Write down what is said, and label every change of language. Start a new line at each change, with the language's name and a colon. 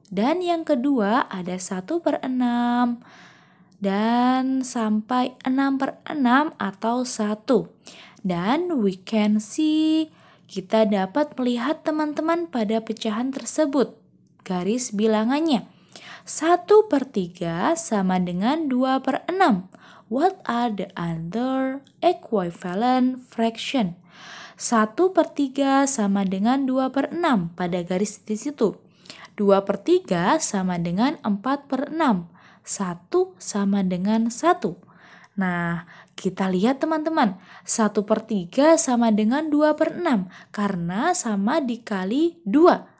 Indonesian: Dan yang kedua ada 1/6 dan sampai 6/6 atau 1. Dan
English: we can see,
Indonesian: kita dapat melihat teman-teman pada pecahan tersebut garis bilangannya. 1/3 sama dengan 2/6.
English: What are the other equivalent fraction?
Indonesian: 1/3 sama dengan 2/6 pada garis di situ. 2/3 sama dengan 4/6. 1 sama dengan 1. Nah, kita lihat teman-teman, 1/3 sama dengan 2/6 karena sama dikali 2.